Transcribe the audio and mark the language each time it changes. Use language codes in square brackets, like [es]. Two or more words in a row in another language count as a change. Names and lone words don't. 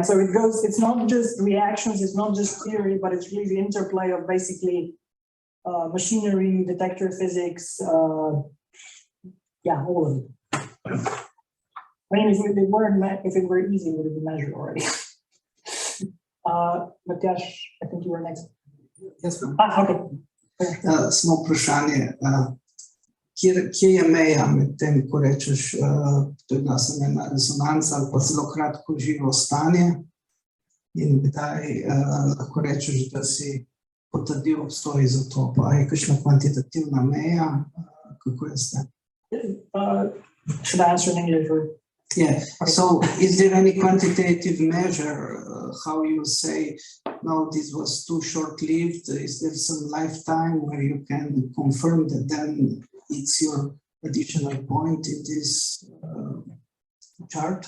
[en] So it goes, it's not just reactions, it's not just theory, but it's really the interplay of basically machinery, detector physics, all of it. I mean, if it were easy, it would have been measured already. Matjaž, I think you were next. Yes, okay. [sl] Samo vprašanje, kje je meja med tem, ko rečeš, to je bila samo ena rezonanca ali pa zelo kratko živo stanje, in kdaj lahko rečeš, da si potrdil obstoj izotopa? Je kakšna kvantitativna meja? Kako je s tem? [en] Should I answer in English? Or? Yeah, so is there any quantitative measure, how you say, no, this was too short-lived? Is there some lifetime where you can confirm that then it's your additional point in this chart?